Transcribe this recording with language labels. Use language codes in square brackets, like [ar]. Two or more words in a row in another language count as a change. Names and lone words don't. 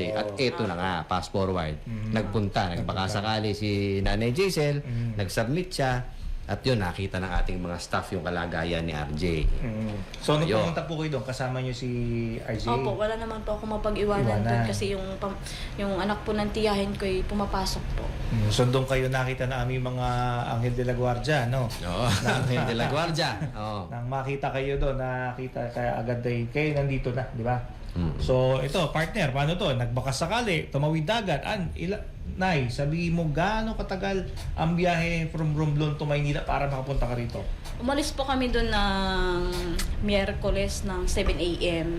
[tl] At ito na nga, fast forward. Nagpunta, nagbaka sakali si Nanay Jaisel, nag-submit siya, at yun, nakita ng ating mga staff yung kalagayan ni RJ. So, nung Ayun. pumunta po kayo doon, kasama niyo si RJ? Opo, wala naman po ako mapag-iwanan Iwanan. doon kasi yung anak po ng tiyahin ko ay pumapasok po. So, doon kayo nakita na aming mga Anghel de la Guardia, no? Oo, Angel de la Guardia. Oo. Nang makita kayo doon, nakita kaya agad ay kayo nandito na, di ba? Mm. So, ito, partner, paano to? Nagbakas sakali, tumawid dagat. Nay, sabihin mo, gaano katagal ang biyahe from Romblon to Maynila para makapunta ka rito? Umalis po kami doon ng Miyerkules ng 7 a.m.